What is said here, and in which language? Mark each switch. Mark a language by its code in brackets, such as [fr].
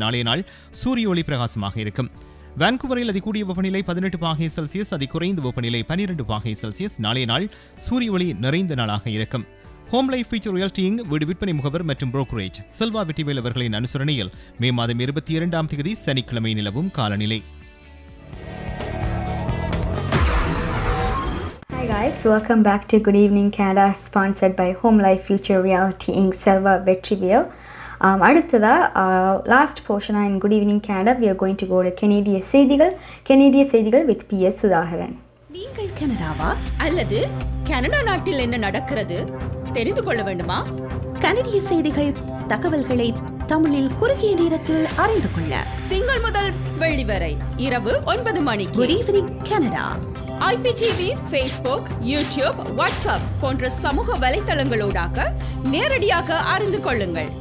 [ta] நாளைய நாள் சூரிய ஒளி பிரகாசமாக இருக்கும். வான்கூவரில் அதிகூடிய வெப்பநிலை 18°C, அதிகுறைந்த வெப்பநிலை 12°C. நாளைய நாள் சூரிய ஒளி நிறைந்த நாளாக இருக்கும். ஹோம் லைஃப் ஃபீச்சர் ரியாலிட்டியின் வீடு விற்பனை முகவர் மற்றும் புரோக்கரேஜ் செல்வா வெற்றிவேல் அவர்களின் அனுசரணையில் மே மாதம் 22 சனிக்கிழமை நிலவும் காலநிலை. [en] Hi guys, welcome back to Good Evening Canada, sponsored by Home Life Future Reality Inc. Selva Vetrivel. [ta] அடுத்ததா last போர்ஷனாக [en] in Good Evening Canada, we are going to go to [ta] கனேடிய செய்திகள் [en] with Ps. [ta] சுதாகரன். நீங்கள் கனடாவா அல்லது கனடா நாட்டில் என்ன நடக்கிறது தெரிந்து கொள்ள வேண்டுமா? கனடிய செய்திகள் தகவல்களை தமிழில் குறுகிய நேரத்தில் அறிந்து கொள்ள திங்கள் முதல் வெள்ளி வரை இரவு 9 மணிக்கு Good Evening Canada IPTV, Facebook, YouTube, WhatsApp போன்ற சமூக வலைத்தளங்களோடாக நேரடியாக அறிந்து கொள்ளுங்கள்.